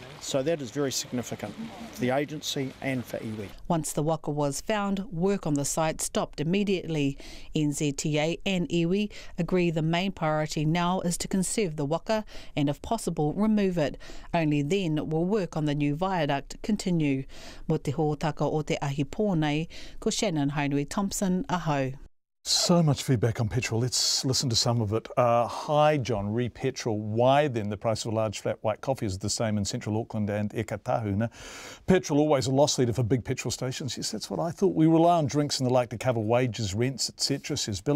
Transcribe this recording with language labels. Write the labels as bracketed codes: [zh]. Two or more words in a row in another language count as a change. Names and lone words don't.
[en] So that is very significant for the agency and for iwi. Once the waka was found, work on the site stopped immediately. NZTA and iwi agree the main priority now is to conserve the waka and, if possible, remove it. Only then will work on the new viaduct continue. [mi] Mo te hōtaka o te ahi pōnei, ko Shannon Haunui-Thompson, ahau. [en] So much feedback on petrol. Let's listen to some of it. Hi, John, re petrol. Why then the price of a large flat white coffee is the same in central Auckland and Ekatahuna? Petrol always a loss leader for big petrol stations. Yes, that's what I thought. We rely on drinks and the like to cover wages, rents, etc., says Billy.